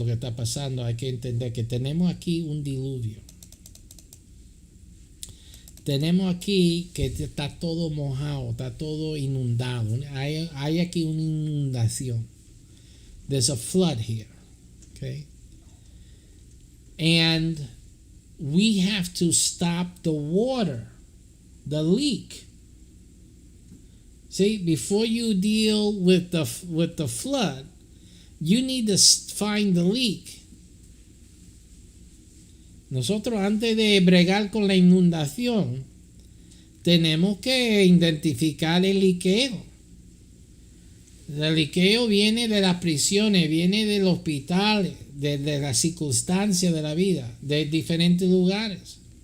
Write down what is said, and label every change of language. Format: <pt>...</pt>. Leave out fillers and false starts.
<es>Lo que está pasando, hay que entender que tenemos aquí un diluvio. Tenemos aquí que está todo mojado, está todo inundado. Hay aquí una inundación.</es> <en>There's a flood here, okay? And we have to stop the water, the leak. See, before you deal with the flood, you need to find the leak.</en> <es>Nosotros, antes de bregar con la inundación, tenemos que identificar el liqueo. El liqueo viene de las prisiones, viene del hospital, de las circunstancias de la vida, de diferentes lugares.</es>